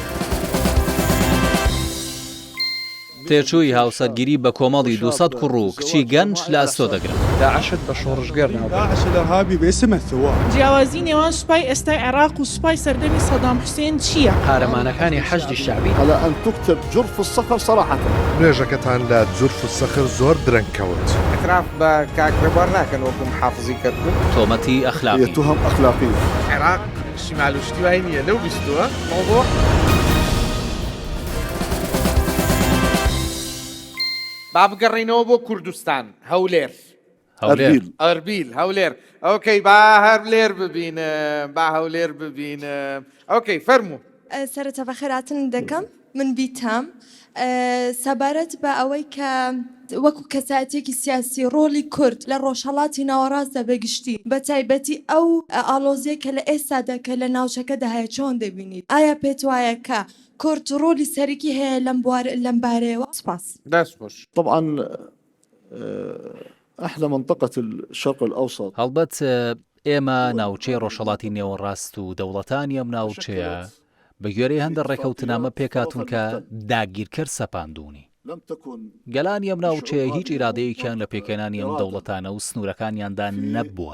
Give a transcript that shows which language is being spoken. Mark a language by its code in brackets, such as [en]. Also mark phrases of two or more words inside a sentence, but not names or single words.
[ckb] تێچووی هاوسەرگیری بە کۆمەڵی 200 کوڕ و کچی گەنج لە ئەستۆ دەگرن. داعشت بە شۆڕژگەر ناو [ar] داعش الإرهابي باسم الثوار. [ckb] جیاوازی نێوان سوپای ئێستای عێراق و سوپای سەردەمی سەدام حوسێن چییە؟ قارەمانەکانی حەشدی شعبی [ar] على أن تكتب جرف الصخر صراحة. [ckb] نوێژەکەتان لە جورف و سەخر زۆر درەنگ کەوت. اعتراف بە کاکرێبوار ناکەن وەکو محافظی کردن. تۆمەتی ئەخلاقی. [ar] هي تهم أخلاقية. [ckb] عێراق شیمال و شتی وای نییە لەو بیستووە مەوضوع. با بگەڕینەوە بۆ کوردستان. هەولێر ئەربیل هەولێر. ئۆکەی با هەولێر ببینم، با هەولێر ببینم. ئۆکەی فەرموو. سەرەتا بەخێراتن دەکەم. من بیتام سەبارەت بە ئەوەی کە وەکو کەسایەتێکی سیاسی ڕۆلی کورد لە ڕۆژهەڵاتی ناوەڕاستدا بەگشتی بە تایبەتی ئەو ئالۆزیە کە لە ئێستادا کە لە ناوچەکەدا هەیە چۆن دەبینیت؟ ئایا پێت وایە کە کورد ڕۆلی سەرەکی هەیە لەم بارەیەوە؟ سپاس. دەست بۆش. [ar] طبعا احنا منطقة الشرق الأوسط. [ckb] هەڵبەت ئێمە ناوچەی ڕۆژهەڵاتی نێوەڕاست و دەوڵەتانی ئەم ناوچەیە بە گوێرەی هەندە ڕێکەوتنامە پێکاتون کە داگیرکرد سەپاندونی. گەلانی ئەم ناوچەیە هیچ ئیرادەیەکیان لە پێکێنانی ئەم دەوڵەتانە و سنوورەکانیاندا نەبووە.